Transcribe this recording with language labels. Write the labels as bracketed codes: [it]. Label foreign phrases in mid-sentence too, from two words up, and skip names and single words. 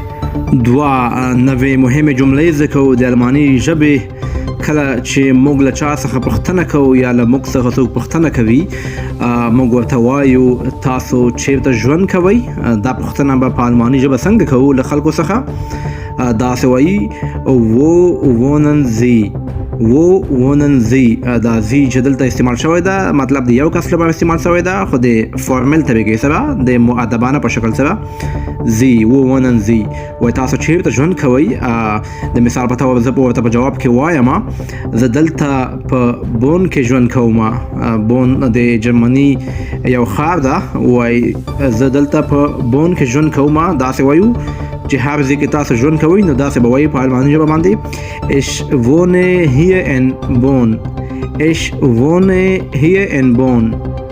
[ps] دوه نوې مهمې جملې زده کوو د الماني ژبې. کله چې موږ له چا څخه پوښتنه کوو یا له موږ څخه څوک پوښتنه کوي، موږ ورته وایو تاسو چیرته ژوند کوئ. دا پوښتنه به په الماني ژبه څنګه کوو له خلکو څخه؟ داسې وایي [de] wo wohnen Sie. wo wohnen Sie. [ps] دا زی چې دلته استعمال شوی ده مطلب د یو کس لپاره استعمال شوی ده، خو د فارمل طریقې سره د مؤدبانه په شکل سره زی [de] wo wohnen Sie. [ps] وایي تاسو چیرته ژوند کوئ. د مثال په توګه زه ورته په جواب کې وایم زه دلته په بون کې ژوند کوم. بون د جرمني یو ښار ده. وایي زه دلته په بون کې ژوند کوم. داسې وایو چې هر ځای کې تاسو ژوند کوئ نو داسې به وایي په الماني ژبه باندې [de] ich wohne hier in Bonn. ich wohne hier in Bonn.